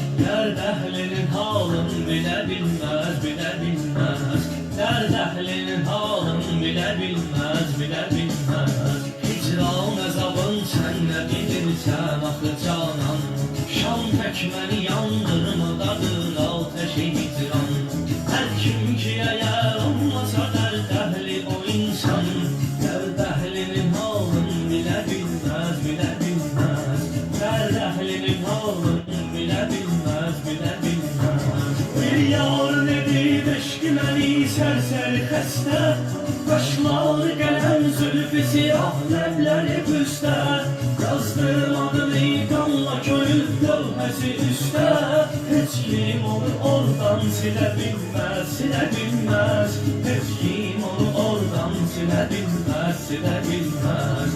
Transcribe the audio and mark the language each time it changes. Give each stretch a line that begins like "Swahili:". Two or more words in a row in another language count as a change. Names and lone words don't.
Azerbaijani: Dərd əhlinin halın bilə bilməz, bilə bilməz. Dərd əhlinin halın bilə bilməz, bilə bilməz. Hicran əzabın sən nə bilirsən axı canan. Şan tək məni yandırmadadır ateşi hicran.
Turkish: Her kim ki eğer olmasa dert ehli o insan. Dert ehlinin halın bile bilmez, bile bilmez. Dert ehlinin halın bile bilmez, bile bilmez.
Azerbaijani: Bir yar nedir eşkimeni serseri xəstə. Qaşları qələm zülfü siyah ləbləri püstə. Yazdım adını qanla köyüb lövhəsi üstə. Heç kim onu oradan silə bilməz, silə bilməz. Heç kim onu oradan silə bilməz, silə bilməz.